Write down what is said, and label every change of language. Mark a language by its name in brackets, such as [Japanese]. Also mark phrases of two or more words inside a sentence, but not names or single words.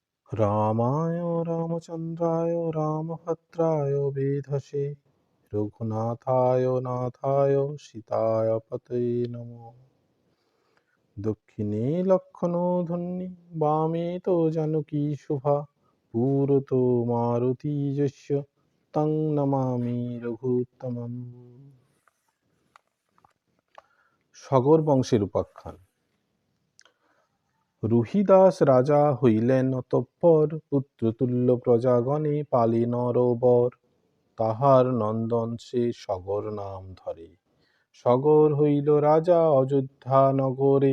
[Sanskrit] रामाय रामचन्द्राय रामभद्राय वेधसे रघुनाथाय नाथाय सीताय पतये नमः। दक्षिणे लक्ष्मणोऽधुनी वामे तो जानकी शुभा पुरतो मारुतियस्य तं नमामि रघुत्तमम्। [Bangla] সগর বংশের উপাখ্যান। রুহিদাস রাজা হইলেন অতঃপর, পুত্রতুল্য প্রজাগণে পালে নরবর। তাহার নন্দন সে সগর নাম ধরে, সগর হইল রাজা অযোধ্যা নগরে।